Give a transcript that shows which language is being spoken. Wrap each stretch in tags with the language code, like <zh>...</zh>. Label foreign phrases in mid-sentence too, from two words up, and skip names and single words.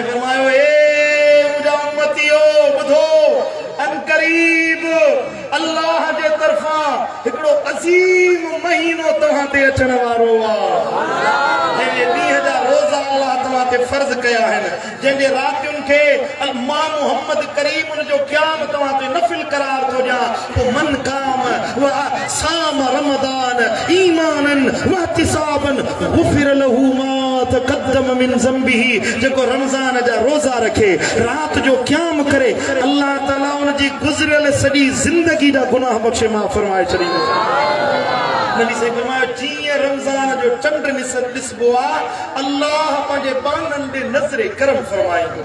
<sd>फरमायो ए मुंहिंजा उम्मतियो ॿुधो अन क़रीब अल्लाह जे तरफ़ां हिकिड़ो अज़ीम महीनो तव्हां ते अचण वारो आहे जंहिंजे 2000 रोज़ा अल्लाह तव्हां ते फ़र्ज़ कया आहिनि जंहिंजे रातियुनि खे मां मोहम्मद करीम उन जो क़याम तव्हां ते नफ़िल करार थो ॾियां पोइ</sd> <ar>من قام و صام رمضان إيمانا و احتسابا غفر له ما تقدم من ذنبه.</ar> <sd>जेको रमज़ान जा रोज़ा रखे, रात जो क़याम करे, अल्लाह ताला उन जी गुज़रियल सॼी ज़िंदगी जा गुनाह बख़्शे माफ़ फरमाए छॾींदो। नबी से फरमायो जीअं रमज़ान जो चंड ॾिसबो आहे, अल्लाह पंहिंजे बाननि ॾे नज़रे करम फरमाईंदो।</sd>